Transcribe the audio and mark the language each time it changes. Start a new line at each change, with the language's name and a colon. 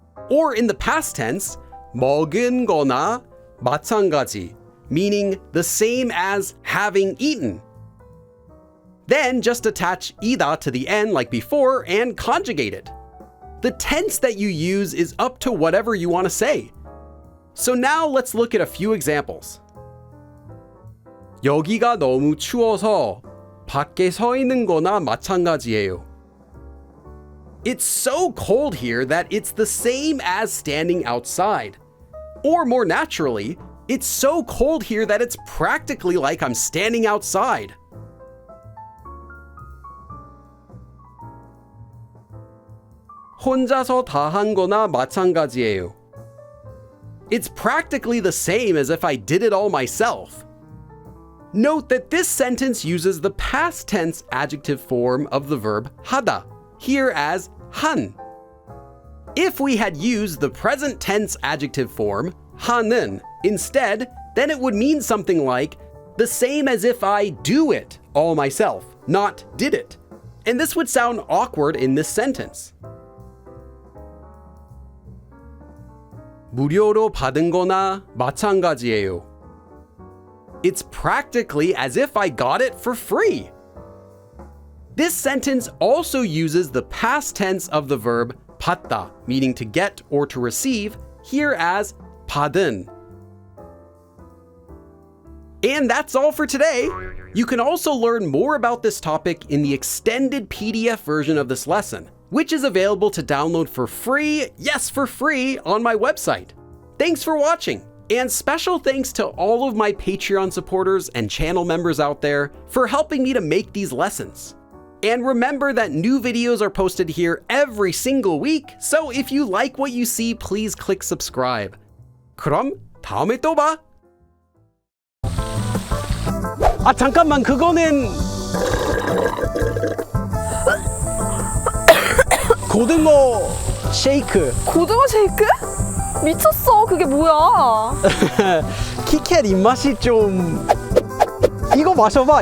English: Or in the past tense,
Korean: 먹은 거나 마찬가지,
English: meaning the same as having eaten. Then just attach 이다 to the end like before and conjugate it. The tense that you use is up to whatever you want to say. So now let's look at a few examples.
Korean: 여기가 너무 추워서 밖에 서 있는 거나 마찬가지예요.
English: It's so cold here that it's the same as standing outside. Or more naturally, it's so cold here that it's practically like I'm standing outside.
Korean: 혼자서 다 한 거나 마찬가지예요.
English: It's practically the same as if I did it all myself. Note that this sentence uses the past tense adjective form of the verb 하다, here as 한. If we had used the present tense adjective form 하는 instead, then it would mean something like the same as if I do it all myself, not did it. And this would sound awkward in this sentence.
Korean: 무료로 받은 거나 마찬가지예요.
English: It's practically as if I got it for free. This sentence also uses the past tense of the verb 받다, meaning to get or to receive, here as 받은. And that's all for today. You can also learn more about this topic in the extended PDF version of this lesson, which is available to download for free, yes, for free, on my website. Thanks for watching, and special thanks to all of my Patreon supporters and channel members out there for helping me to make these lessons. And remember that new videos are posted here every single week, so if you like what you see, please click subscribe.
Korean: 그럼 다음에 또 봐! 아 잠깐만, 그거는 고등어 쉐이크. 고등어 쉐이크? 미쳤어. 그게 뭐야? 키캣 입맛이 좀... 이거 마셔봐.